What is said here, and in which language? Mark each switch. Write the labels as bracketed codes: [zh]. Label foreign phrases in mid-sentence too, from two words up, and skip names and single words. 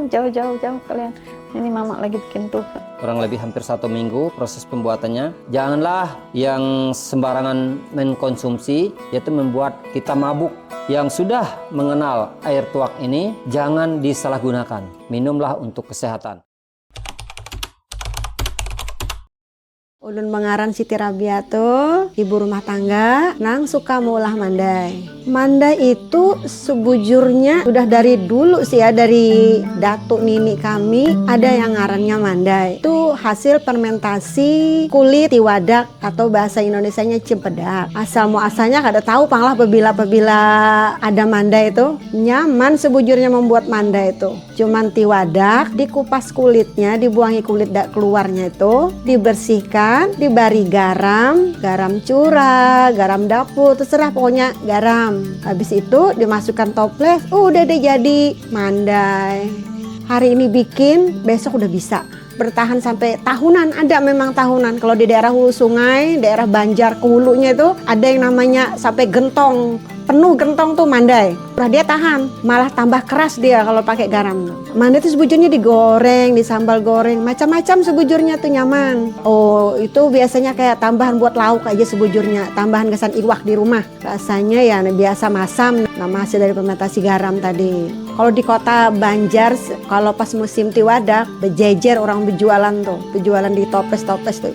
[id] Aduh jauh-jauh kalian. Ini mama lagi bikin tuh. Kurang lebih hampir 1 minggu proses pembuatannya. Janganlah yang sembarangan mengkonsumsi, yaitu membuat kita mabuk. Yang sudah mengenal air tuak ini, jangan disalahgunakan. Minumlah untuk kesehatan. [bjn] Ulun mengaran Siti Rabiato, ibu rumah tangga, nang suka mengolah mandai. Mandai itu sebujurnya udah dari dulu sih ya, dari datuk nini kami ada yang ngarannya mandai. Itu hasil fermentasi kulit tiwadak atau bahasa Indonesianya cempedak. Asal muasalnya kada tahu panglah pebila ada mandai itu. Nyaman sebujurnya membuat mandai itu. Cuman tiwadak, dikupas kulitnya, dibuangi kulit keluarnya itu, dibersihkan, diberi garam curah, garam dapur, terserah pokoknya garam. [id] Habis itu dimasukkan toples, udah deh jadi mandai. Hari ini bikin, besok udah bisa. Bertahan sampai tahunan, ada memang tahunan. Kalau di daerah hulu sungai, daerah Banjar ke hulunya itu ada yang namanya sampai gentong. Penuh gentong tuh mandai. Udah dia tahan, malah tambah keras dia kalau pakai garam. [bjn] Mandai itu sebujurnya digoreng, disambal goreng, macam-macam sebujurnya tuh nyaman. Oh, itu biasanya kayak tambahan buat lauk aja sebujurnya, tambahan kesan iwak di rumah. [id] Rasanya ya biasa masam, nama hasil dari fermentasi garam tadi. Kalau di kota Banjar, kalau pas musim tiwadak, bejejer orang berjualan tuh, berjualan di toples-toples tuh.